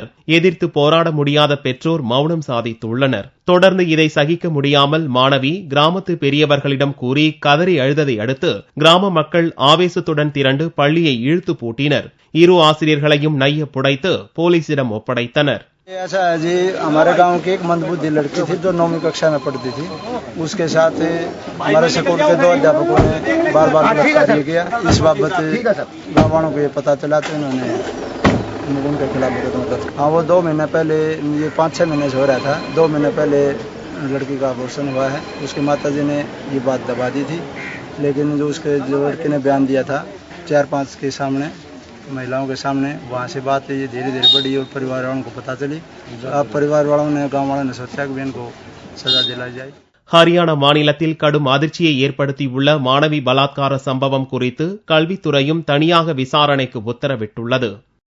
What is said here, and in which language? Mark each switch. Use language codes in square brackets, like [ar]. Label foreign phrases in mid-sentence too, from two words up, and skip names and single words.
[ta] எதிர்த்து போராட முடியாத பெற்றோர் மௌனம் சாதித்துள்ளனர். தொடர்ந்து இதை சகிக்க முடியாமல் மாணவி கிராமத்து பெரியவர்களிடம் கூறி கதறி அழுததை அடுத்து கிராம மக்கள் ஆவேசத்துடன் திரண்டு பள்ளியை இழுத்து பூட்டினர். இரு ஆசிரியர்களையும் நைய புடைத்து போலீசிடம் ஒப்படைத்தனர். [hi] ऐसा है जी, हमारे गांव की एक मंदबुद्धि लड़की थी जो 9वीं कक्षा में पढ़ती थी। उसके साथ हमारे स्कूल के 2 अध्यापकों ने बार बार बलात्कार किया। इस बाबत गाँव वालों को ये पता चला तो इन्होंने उनके खिलाफ मुकदमा दर्ज। हाँ, वो 2 महीने पहले, ये 5-6 महीने से हो रहा था, 2 महीने पहले लड़की का अबॉर्शन हुआ है। उसकी माताजी ने ये बात दबा दी थी, लेकिन जो लड़के ने बयान दिया था 4-5 के सामने, महिलाओं के सामने, वहाँ से बात ये धीरे धीरे बढ़ी और परिवार वालों को पता चली। अब परिवार वालों ने, गाँव वालों ने सोचा कि इनको सजा दिलाई जाए. [ta] ஹரியானா மாநிலத்தில் கடும் அதிர்ச்சியை ஏற்படுத்தியுள்ள மாணவி பலாத்கார சம்பவம் குறித்து கல்வித்துறையும் தனியாக விசாரணைக்கு உத்தரவிட்டுள்ளது.